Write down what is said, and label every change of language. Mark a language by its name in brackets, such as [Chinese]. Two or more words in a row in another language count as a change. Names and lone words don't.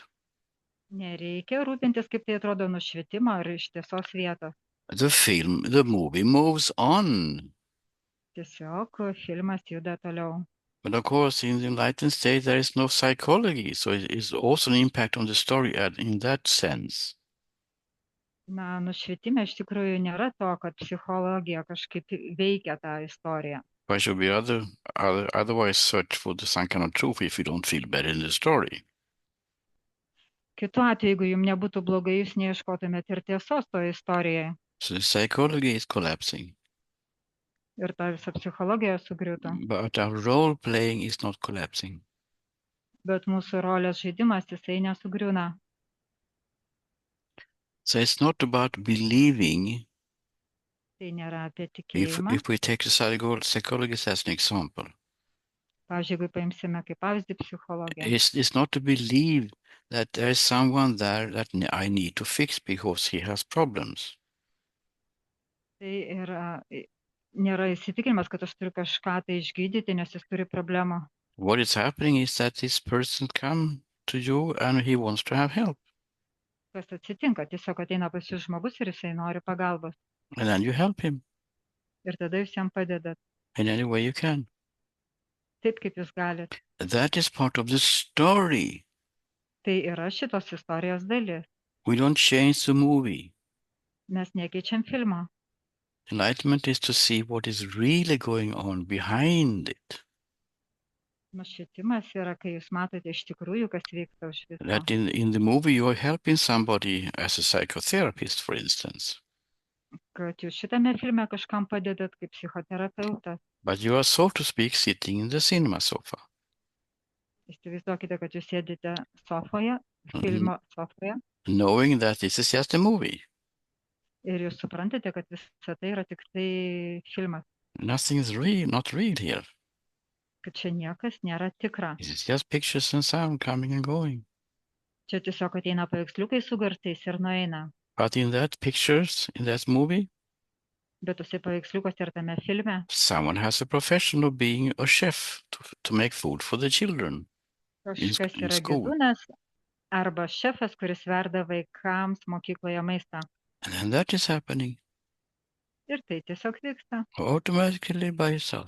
[Lithuanian] Nereikia rūpintis, kaip tai atrodo nušvitimo ar iš tiesos vietos. [English] The movie moves on. [Lithuanian] Tiesiog filmas juda toliau. [English] But of course, in the enlightened state, there is no psychology. So it is also an impact on the story in that sense. [Lithuanian] Na, nušvitime iš tikrųjų nėra to, kad psichologija kažkaip veikia tą istoriją. [English] Why should we otherwise search for some kind of truth if you don't feel better in the story? [Lithuanian] Kitu atveju, jeigu jums nebūtų blogai, jūs neieškotumėt ir tiesos toje istorijoje. [English] So the psychology is collapsing. [Lithuanian] Ir ta visa psichologija sugriūtų. [English] But our role playing is not collapsing. [Lithuanian] Bet mūsų rolės žaidimas, jisai nesugriūna. [English] So it's not about believing. [Lithuanian] Tai nėra apie tikėjimą. [English] If we take the psychologist as an example. [Lithuanian] Pavyzdžiui, jeigu paimsime kaip pavyzdį psichologiją. [English] It's not to believe that there is someone there that I need to fix because he has problems. [Lithuanian] Tai nėra įsitikinimas, kad aš turiu kažką tai išgydyti, nes jis turi problemą. [English] What is happening is that this person come to you and he wants to have help. [Lithuanian] Kas atsitinka? Tiesiog ateina pas jūs žmogus ir jisai nori pagalbos. [English] And then you help him. [Lithuanian] Ir tada jūs jam padedat. [English] In any way you can. [Lithuanian] Taip, kaip jūs galit. [English] That is part of the story. [Lithuanian] Tai yra šitos istorijos dalis. [English] We don't change the movie. [Lithuanian] Mes nekeičiam filmo. [English] Enlightenment is to see what is really going on behind it. [Lithuanian] Nušvitimas yra, kai jūs matote iš tikrųjų, kas vyksta už viso. [English] That in the movie you are helping somebody as a psychotherapist, for instance. [Lithuanian] Kad jūs šitame filme kažkam padedat kaip psichoterapeutas. [English] But you are, so to speak, sitting in the cinema sofa. [Lithuanian] Įsivaizduokite, kad jūs sėdite sofoje, filmo sofoje. [English] Knowing that this is just a movie. [Lithuanian] Ir jūs suprantate, kad visa tai yra tik tai filmas. [English] Nothing is not real here. [Lithuanian] Kad čia niekas nėra tikra. [English] It's just pictures and sound coming and going. [Lithuanian] Čia tiesiog ateina paveiksliukai su garsais ir nueina. [English] But in that pictures, in that movie, [Lithuanian] Bet tuose paveiksliukuose ir tame filme [English] someone has a profession of being a chef to make food for the children. [Lithuanian] kažkas [English] in [Lithuanian] yra [English] school. [Lithuanian] gyvūnas arba šefas, kuris verda vaikams mokykloje maistą. [English] And then that is happening [Lithuanian] Ir tai tiesiog vyksta. [English] automatically by itself.